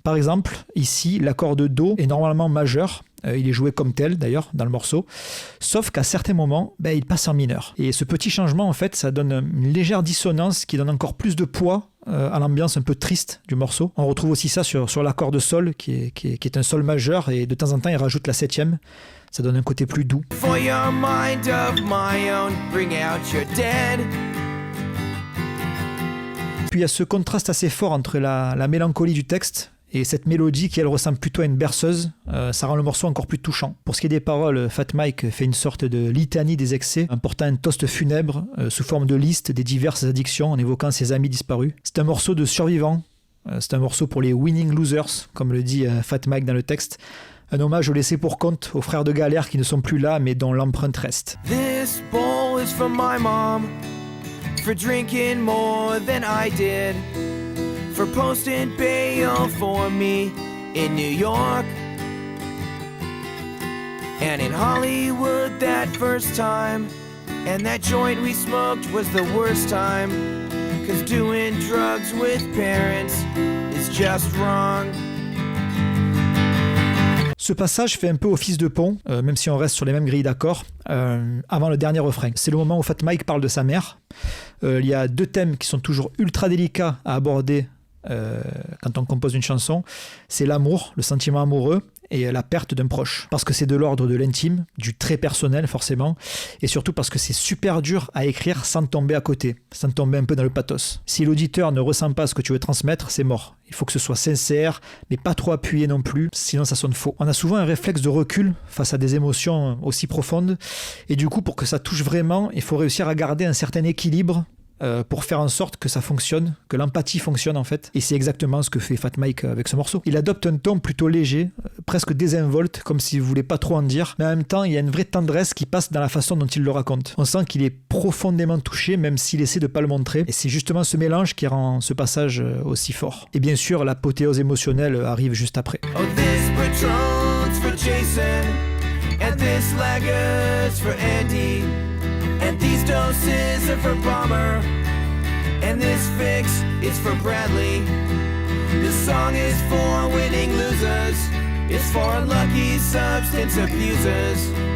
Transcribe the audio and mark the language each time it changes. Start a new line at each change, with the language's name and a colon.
French: Par exemple, ici, l'accord de Do est normalement majeur. Il est joué comme tel d'ailleurs dans le morceau, sauf qu'à certains moments il passe en mineur, et ce petit changement en fait ça donne une légère dissonance qui donne encore plus de poids à l'ambiance un peu triste du morceau. On retrouve aussi ça sur l'accord de sol qui est un sol majeur, et de temps en temps il rajoute la septième. Ça donne un côté plus doux.
English: For your mind of my own, bring out your dead.
French: Puis il y a ce contraste assez fort entre la mélancolie du texte et cette mélodie qui, elle, ressemble plutôt à une berceuse. Ça rend le morceau encore plus touchant. Pour ce qui est des paroles, Fat Mike fait une sorte de litanie des excès, en portant un toast funèbre sous forme de liste des diverses addictions, en évoquant ses amis disparus. C'est un morceau de survivants. C'est un morceau pour les
English: winning losers,
French: comme le dit Fat Mike dans le texte. Un hommage au laissé pour compte, aux frères de galère qui ne sont plus là, mais dont l'empreinte reste.
English: This bowl is from my mom, for drinking more than I did. For posting bail for me in New York and in Hollywood that first time, and that joint we smoked was the worst time, 'cause doing drugs with parents is just wrong.
French: Ce passage fait un peu office de pont, même si on reste sur les mêmes grilles d'accords, avant le dernier refrain. C'est le moment où Fat Mike parle de sa mère. Il y a deux thèmes qui sont toujours ultra délicats à aborder quand on compose une chanson. C'est l'amour, le sentiment amoureux, et la perte d'un proche. Parce que c'est de l'ordre de l'intime, du très personnel forcément, et surtout parce que c'est super dur à écrire sans tomber à côté, sans tomber un peu dans le pathos. Si l'auditeur ne ressent pas ce que tu veux transmettre, c'est mort. Il faut que ce soit sincère, mais pas trop appuyé non plus, sinon ça sonne faux. On a souvent un réflexe de recul face à des émotions aussi profondes, et du coup, pour que ça touche vraiment, il faut réussir à garder un certain équilibre pour faire en sorte que ça fonctionne, que l'empathie fonctionne en fait. Et c'est exactement ce que fait Fat Mike avec ce morceau. Il adopte un ton plutôt léger, presque désinvolte, comme s'il voulait pas trop en dire, mais en même temps il y a une vraie tendresse qui passe dans la façon dont il le raconte. On sent qu'il est profondément touché, même s'il essaie de pas le montrer, et c'est justement ce mélange qui rend ce passage aussi fort. Et bien sûr, l'apothéose émotionnelle arrive juste après.
English: Oh, this Patron's for Jason, and this Lager's for Andy. And these doses are for Bomber, and this fix is for Bradley. This song is for winning losers. It's for unlucky substance abusers.